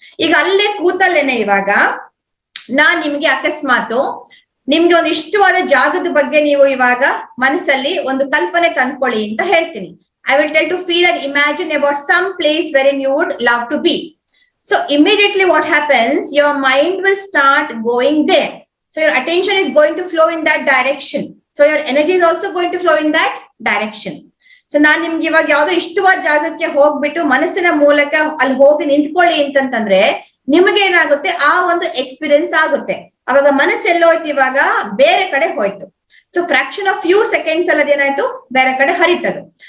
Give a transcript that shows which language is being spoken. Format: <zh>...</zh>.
<kn>ಈಗ ಅಲ್ಲೇ ಕೂತಲ್ಲೇನೆ ಇವಾಗ ನಾನ್ ನಿಮ್ಗೆ ಅಕಸ್ಮಾತ್ ನಿಮ್ಗೆ ಒಂದು ಇಷ್ಟವಾದ ಜಾಗದ ಬಗ್ಗೆ ನೀವು ಇವಾಗ ಮನಸ್ಸಲ್ಲಿ ಒಂದು ಕಲ್ಪನೆ ತಂದ್ಕೊಳ್ಳಿ ಅಂತ ಹೇಳ್ತೀನಿ.</kn> <en>I will tell to feel and imagine about some place wherein you would love to be. So immediately what happens, your mind will start going there. So your attention is going to flow in that direction. So your energy is also going to flow in that direction.</en> <kn>So ನಾನ್ ನಿಮ್ಗೆ ಇವಾಗ ಯಾವ್ದೋ ಇಷ್ಟವಾದ ಜಾಗಕ್ಕೆ ಹೋಗ್ಬಿಟ್ಟು ಮನಸ್ಸಿನ ಮೂಲಕ ಅಲ್ಲಿ ಹೋಗಿ ನಿಂತ್ಕೊಳ್ಳಿ ಅಂತಂತಂದ್ರೆ ನಿಮಗೆ ಏನಾಗುತ್ತೆ ಆ ಒಂದು ಎಕ್ಸ್ಪೀರಿಯನ್ಸ್ ಆಗುತ್ತೆ. ಅವಾಗ ಮನಸ್ಸೆಲ್ಲೋಯ್ತು, ಇವಾಗ ಬೇರೆ ಕಡೆ ಹೋಯ್ತು. So</kn> <en>fraction of few seconds</en> <kn>ಅಲ್ಲದೇನಾಯ್ತು ಬೇರೆ ಕಡೆ ಹರಿತದು.</kn>